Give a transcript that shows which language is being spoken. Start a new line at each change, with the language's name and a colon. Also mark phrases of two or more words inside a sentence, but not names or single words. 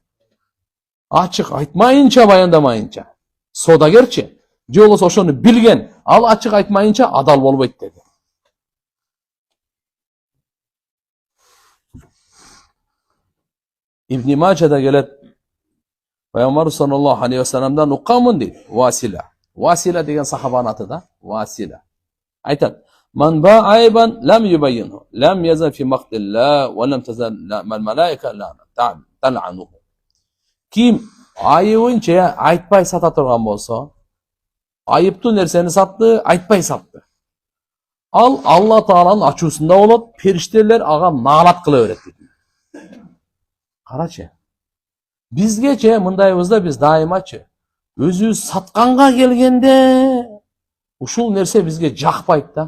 Kyrgyz: Ачык айтмайынча, баяндамайынча соодагерчи, же болбосо ошону билген, ал ачык айтмайынча адал болбойт деди. Ибн Мажада келет. Пайгамбар
Arabic: صلى الله عليه وسلمдан
Kyrgyz: укканмын дейт. Васила деген сахабанын аты да. Васила. Айтат.
Arabic: من باع عيبا لم يبينه لم يزل في مقت الله ولم تزل الملائكة تلعنه.
Kyrgyz: Ким айыбынча айтпай сата турган болсо, айыптуу нерсени сатты, айтпай сатты. Ал Алла Тааланын ачуусунда болот, периштелер ага наалат кыла берет дейт. Карачы. Бизгече мындайбызда биз дайымачы өзүбүз сатканга келгенде ушул нерсе бизге жакпайт да.